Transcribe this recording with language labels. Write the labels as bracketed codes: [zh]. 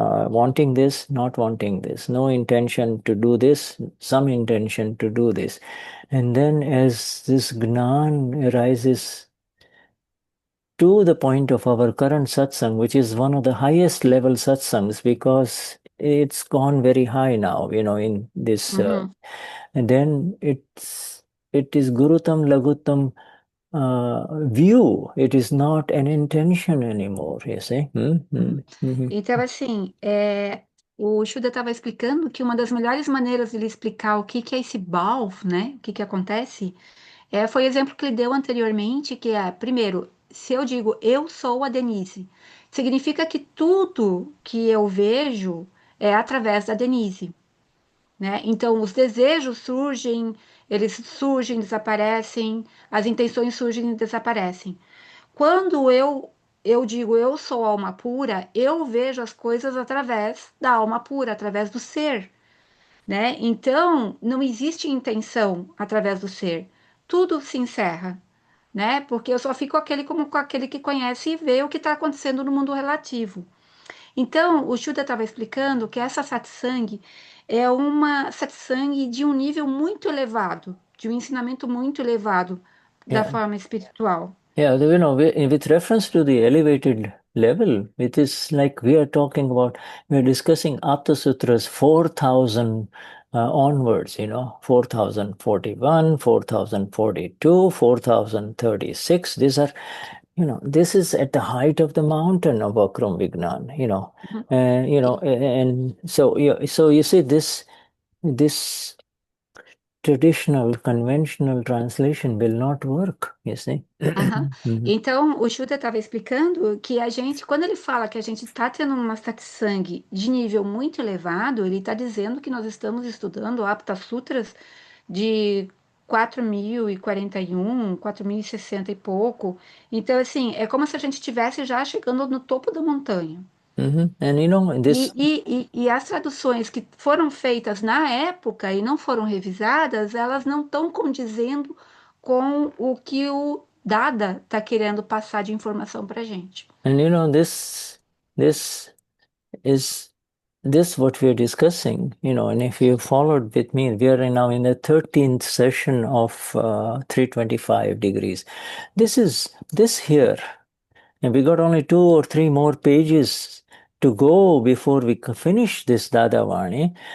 [en] Wanting this, not wanting this, no intention to do this, some intention to do this, and then as this gnan arises to the point of our current satsang, which is one of the highest level satsangs because it's gone very high now, in this, uhum. and then it is Gurutam Lagutam view. It is not an intention anymore, you see. Uhum. [pt] Então, assim, o Shuda estava explicando que uma das melhores maneiras de ele explicar o que que é esse BALF, né? O que que acontece, foi o exemplo que ele deu anteriormente, que é, primeiro, se eu digo eu sou a Denise, significa que tudo que eu vejo é através da Denise, né? Então, os desejos surgem, eles surgem, desaparecem, as intenções surgem e desaparecem. Quando eu digo eu sou alma pura, eu vejo as coisas através da alma pura, através do ser, né? Então, não existe intenção através do ser. Tudo se encerra, né? Porque eu só fico como com aquele que conhece e vê o que está acontecendo no mundo relativo. Então, o Shuddha estava explicando que essa satsang é uma satsang de um nível muito elevado, de um ensinamento muito elevado da Yeah. forma espiritual. [en] Yeah, with reference to the elevated level, it is like we are discussing Apta Sutras 4,000 onwards, 4,041, 4,042, 4,036. These are, this is at the height of the mountain of Akram Vignan, and, and so, so you see this traditional, conventional translation will not work, you see. Aham. [pt] Então, o Shuddha estava explicando que a gente, quando ele fala que a gente está tendo uma satsang de nível muito elevado, ele está dizendo que nós estamos estudando Apta Sutras de 4.041, 4.060 e pouco. Então, assim, é como se a gente estivesse já chegando no topo da montanha. [en] And this, [pt] E as traduções que foram feitas na época e não foram revisadas, elas não estão condizendo com o que o Dada está querendo passar de informação para a gente. [en] And this is this what we are discussing, and if you followed with me, we are now in the 13th session of 325 degrees. This here, and we got only 2 or 3 more pages to go before we finish this Dadavani.